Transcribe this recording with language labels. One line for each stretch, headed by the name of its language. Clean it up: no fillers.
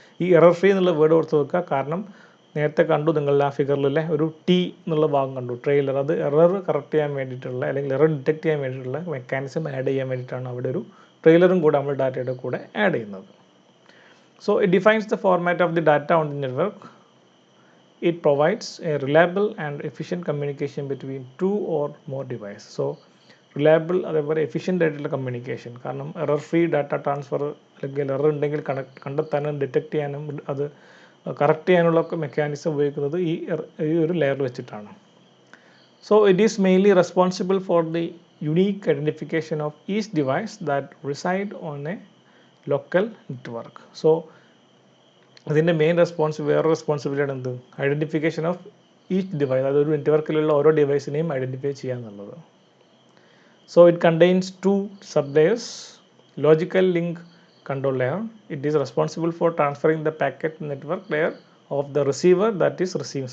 Malayalam: ഈ error free എന്നുള്ള word ഓർത്ത് വെക്കുക. കാരണം നേരത്തെ കണ്ടു നിങ്ങളുടെ ആ ഫിഗറിലെ ഒരു T എന്നുള്ള ഭാഗം കണ്ടു, ട്രെയിലർ. അത് എറർ കറക്റ്റ് ചെയ്യാൻ വേണ്ടിയിട്ടുള്ള, അല്ലെങ്കിൽ എറർ ഡിറ്റക്ട് ചെയ്യാൻ വേണ്ടിയിട്ടുള്ള മെക്കാനിസം ആഡ് ചെയ്യാൻ വേണ്ടിയിട്ടാണ് അവിടെ ഒരു ട്രെയിലറും കൂടെ നമ്മൾ ഡാറ്റയുടെ കൂടെ ആഡ് ചെയ്യുന്നത്.
English: So it defines the format of the data on the network. It provides a reliable and efficient communication between two or more devices.
Malayalam: So reliable അതേപോലെ എഫിഷ്യൻ്റ് ആയിട്ടുള്ള കമ്മ്യൂണിക്കേഷൻ. കാരണം എറർ ഫ്രീ ഡാറ്റ ട്രാൻസ്ഫർ അല്ലെങ്കിൽ error ഉണ്ടെങ്കിൽ കണ്ടെത്താനും detect ചെയ്യാനും അത് correct ചെയ്യാനുള്ള mechanism ഉപയോഗിക്കുന്നത് ഈ ഒരു ലെയർ വെച്ചിട്ടാണ്.
English: So it is mainly responsible for the unique identification of each device that reside on a local network.
Malayalam: So അതിൻ്റെ മെയിൻ വേറെ റെസ്പോൺസിബിലിറ്റിയാണ് എന്ത്?
English: Identification of each device.
Malayalam: അതൊരു നെറ്റ്വർക്കിലുള്ള ഓരോ ഡിവൈസിനെയും ഐഡൻറ്റിഫൈ ചെയ്യുക എന്നുള്ളത്.
English: So it contains 2 sub layers. Logical link control layer. It is responsible for transferring the packet network layer of the receiver that is receiving.